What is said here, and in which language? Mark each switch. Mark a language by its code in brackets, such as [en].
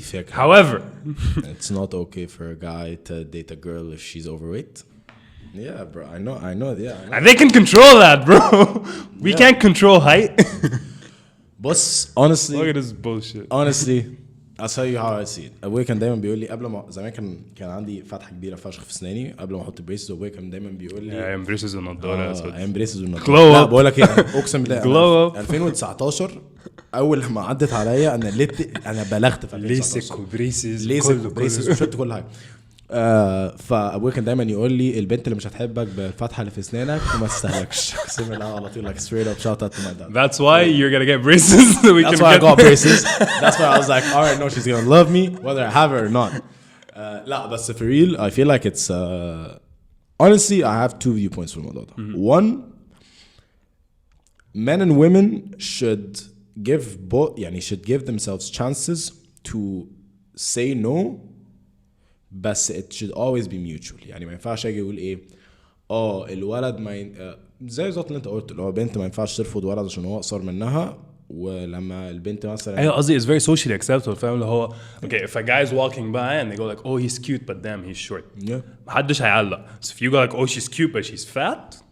[en] However, it's not okay for a guy to date a girl if she's overweight. Yeah, bro, I know. Yeah, and they can control that, bro. We can't control height. But honestly, look at this bullshit. Honestly, I'll tell you how I see it. [ar] أبوي كان دايما بيقول لي قبل ما زمان كان عندي فتحة كبيرة فشخ في أسناني قبل ما أحط بريسز. أبوي كان دايما بيقول لي بريسز والنضارة. بريسز والنضارة. لا بقول لك إيه أقسم بالله 2019 أول ما عدت عليا أنا بلغت في 2019 ليسك وبريسز وشفت كل حاجة. فأبوي كان دايما يقول لي البنت اللي مش هتحبك بالفتحة اللي في أسنانك وما تستهلكش. أقسم بالله على طول [en] like straight up shout out to my dad. That's why you're gonna get braces. That's why I got braces. That's why I was like, all right, no, she's gonna love me whether I have her or not. [ar] لا بس [en] for real I feel like it's honestly I have two viewpoints from [ar] الموضوع ده. [en] One, men and women should give themselves chances to say no. [ar] بس [en] it should always be mutual. [ar] يعني ما ينفعش اجي اقول ايه الولد ما زي بالظبط اللي انت قلت اللي هو بنت ما ينفعش ترفض ولد عشان هو اقصر منها ولما البنت مثلا ايوه قصدي [en] it's very socially acceptable [ar] فاهم اللي هو [en] okay if a guy is walking by and they go like oh he's cute but damn he's short yeah [ar] محدش هيعلق [en] so if you go like oh she's cute but she's fat